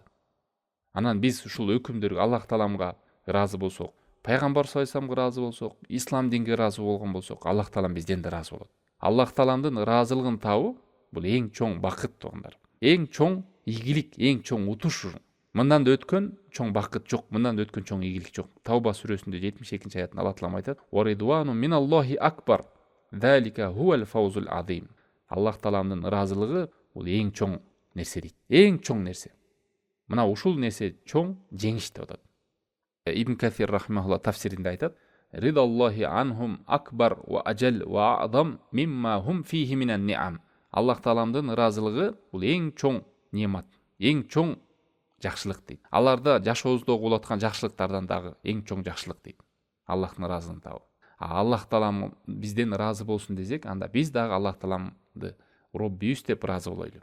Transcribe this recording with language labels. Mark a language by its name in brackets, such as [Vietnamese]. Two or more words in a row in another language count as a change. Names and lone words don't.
[Kyrgyz] Анан биз ушул өкүмдөргө Аллах тааламга ыраазы болсок, пайгамбар [Arabic] صلى الله عليه وسلم [Kyrgyz] ыраазы болсок, ислам динге ыраазы болгон болсок, Аллах таалам бизден да ыраазы болот. Аллах тааламдын ыраазылыгын табуу бул эң чоң бакыт туугандар. Эң чоң ийгилик, эң чоң утуш. Мындан да өткөн чоң бакыт жок, мындан да өткөн чоң ийгилик жок. Тауба сүрөсүндө 72 аятында Аллах таалам айтат: [Arabic] "ورضوان من الله أكبر. ذلك هو الفوز العظيم". [Kyrgyz] Аллах тааламдын ыраазылыгы бул эң чоң нерсе дейт. Эң чоң нерсе. Мына ушул нерсе чоң жеңиш деп атат. Ибн Касир рахимахулла тафсиринде айтат: [Arabic] "رضا الله عنهم أكبر وأجل وأعظم مما هم فيه من النعم". [Kyrgyz] Аллах тааламдын ыраазылыгы бул эң чоң немат, эң чоң жакшылык дейт. Аларда жашообузда болуп аткан жакшылыктардан дагы эң чоң жакшылык дейт. Аллахтын ыраазылыгын табуу. Аллах таалам бизден ыраазы болсун десек, анда биз дагы Аллах тааламды Роббибиз деп ыраазы болойлу.